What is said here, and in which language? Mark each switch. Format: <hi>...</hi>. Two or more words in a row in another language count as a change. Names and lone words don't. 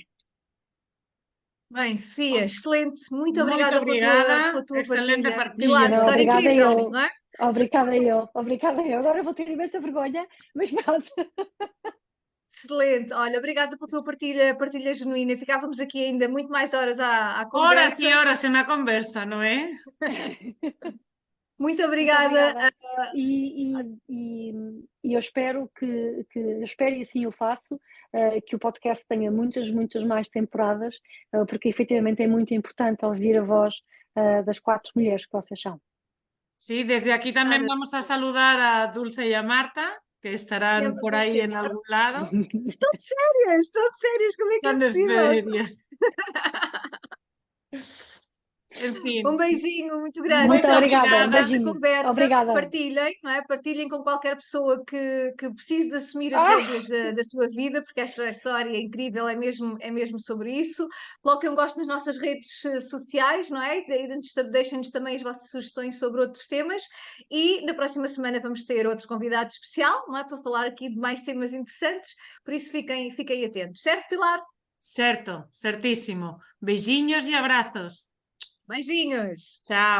<pt>Bem, Sofia, excelente. Muito Muito obrigada pela tua excelente partilha. Pilar, partilha. história Obrigada incrível, eu. não é? Obrigada eu. Agora vou ter imensa vergonha, mas pronto. Excelente. Olha, obrigada pela tua partilha genuína. Ficávamos aqui ainda muito mais horas à</pt> <es>Horas y</es> <pt>conversa.</pt> <es>horas en una conversa, ¿no es?</es> <pt>Muito Muito obrigada. obrigada. E eu espero eu espero e assim eu faço, que o podcast tenha muitas mais temporadas, porque efetivamente é muito importante ouvir a voz das 4 mulheres que vocês são.</pt> <es>Sí, desde aquí también vamos a saludar a Dulce y a Marta, que estarán por ahí en algún lado.</es> <pt>Estou de férias, como é que é</pt> <es>Están de</es> <pt>possível?</pt> <es>ferias. En fin.</es> <pt>Um beijinho muito grande. Muito Então, se obrigada, gostaram um desta beijinho. conversa, Obrigada. partilhem, não é? Partilhem com qualquer pessoa que precise de assumir as rédeas da sua vida, porque esta história é incrível, é mesmo sobre isso. Coloquem um gosto nas nossas redes sociais, não é? Deixem-nos também as vossas sugestões sobre outros temas, e na próxima semana vamos ter outro convidado especial, não é? Para falar aqui de mais temas interessantes, por isso fiquem atentos, certo, Pilar?</pt> <es>Certo, certísimo. Beijinhos y abrazos.</es> <pt>Beijinhos!</pt> <es>Chao.</es>